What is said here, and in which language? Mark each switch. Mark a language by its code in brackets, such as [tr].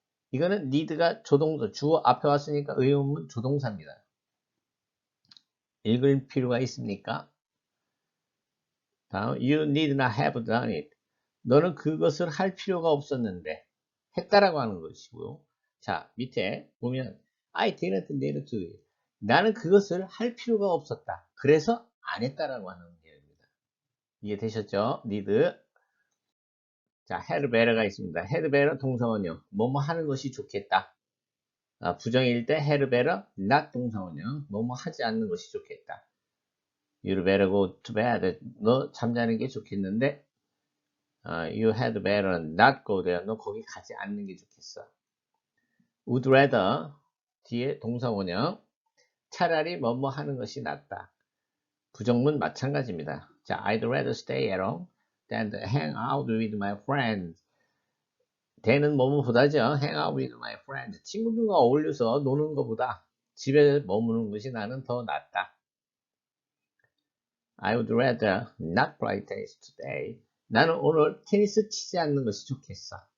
[ko] 이거는 need가 조동사, 주어 앞에 왔으니까 의문문 조동사입니다. 읽을 필요가 있습니까? [en] 다음, you need not have done it. [ko] 너는 그것을 할 필요가 없었는데 했다라고 하는 것이고요. 자, 밑에 보면 [en] I didn't need to do it. [ko] 나는 그것을 할 필요가 없었다. 그래서 안 했다라고 하는 내용입니다. 이해되셨죠? need. 자, had better가 있습니다. had better 동사원형. 뭐뭐 하는 것이 좋겠다. 부정일 때 had better not 동사원형. 뭐뭐 하지 않는 것이 좋겠다. [en] You'd better go to bed. [ko] 너 잠자는 게 좋겠는데 [en] you had better not go there. [ko] 너 거기 가지 않는 게 좋겠어. Would rather 뒤에 동사원형. 차라리 뭐뭐 하는 것이 낫다. 부정문 마찬가지입니다. [en] 자, I'd rather stay at home than to hang out with my friends. [ko] 대는 뭐뭐보다죠. [en] hang out with my friends. [ko] 친구들과 어울려서 노는 것보다 집에 머무는 것이 나는 더 낫다. [en] I would rather not play tennis today. [ko] 나는 오늘 테니스 치지 않는 것이 좋겠어.